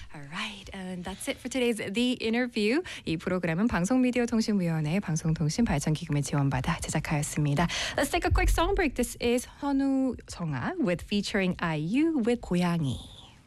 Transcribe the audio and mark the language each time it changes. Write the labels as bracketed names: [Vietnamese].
[English] All right, and that's it for today's The Interview. [Korean] 이 프로그램은 방송미디어통신위원회의 방송통신발전기금의 지원받아 제작하였습니다. [English] Let's take a quick song break. This is 현우 성아 with featuring IU with 고양이.